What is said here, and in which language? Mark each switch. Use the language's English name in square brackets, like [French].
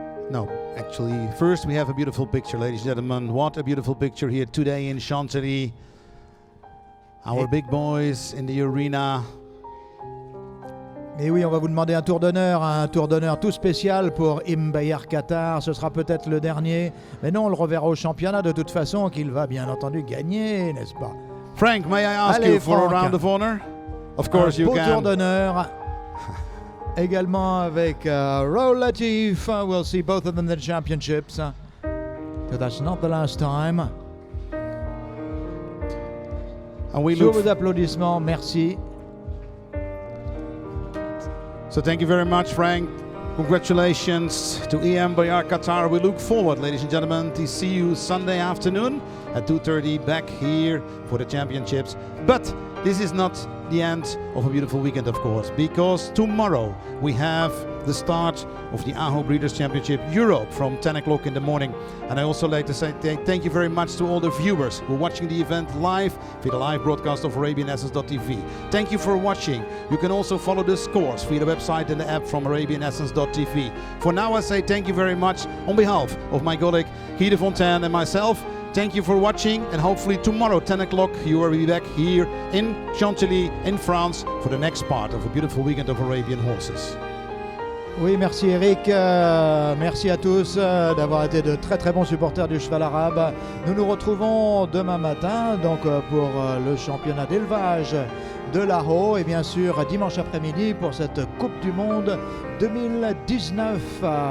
[English] No, actually, first we have a beautiful picture, ladies and gentlemen. What a beautiful picture here today in Chantilly. Our big boys in the arena. [French] Et oui, on va vous demander un tour d'honneur tout spécial pour Im Bayar Qatar. Ce sera peut-être le dernier, mais non, on le reverra au championnat de toute façon, qu'il va bien entendu gagner, n'est-ce pas? [English] Frank, may I ask you for a round of honor? Of course you can. [French] Un beau tour d'honneur. Également avec Raoul Latif. [English] We'll see both of them in the championships. So that's not the last time. And we [French] Sur vos applaudissements, merci. [English] So thank you very much, Frank. Congratulations to Im Bayar Qatar. We look forward, ladies and gentlemen, to see you Sunday afternoon at 2:30 back here for the championships. But this is not the end of a beautiful weekend, of course, because tomorrow we have the start of the Aho Breeders' Championship Europe from 10 o'clock in the morning. And I also like to say thank you very much to all the viewers who are watching the event live via the live broadcast of ArabianEssence.tv. Thank you for watching. You can also follow the scores via the website and the app from ArabianEssence.tv. For now, I say thank you very much on behalf of my colleague Guy de Fontaine and myself. Thank you for watching, and hopefully tomorrow 10 o'clock you will be back here in Chantilly in France for the next part of a beautiful weekend of Arabian horses. [French] Oui, merci Eric, merci à tous d'avoir été de très très bons supporters du cheval arabe. Nous nous retrouvons demain matin donc pour le championnat d'élevage de l'Aho et bien sûr dimanche après-midi pour cette Coupe du Monde 2019.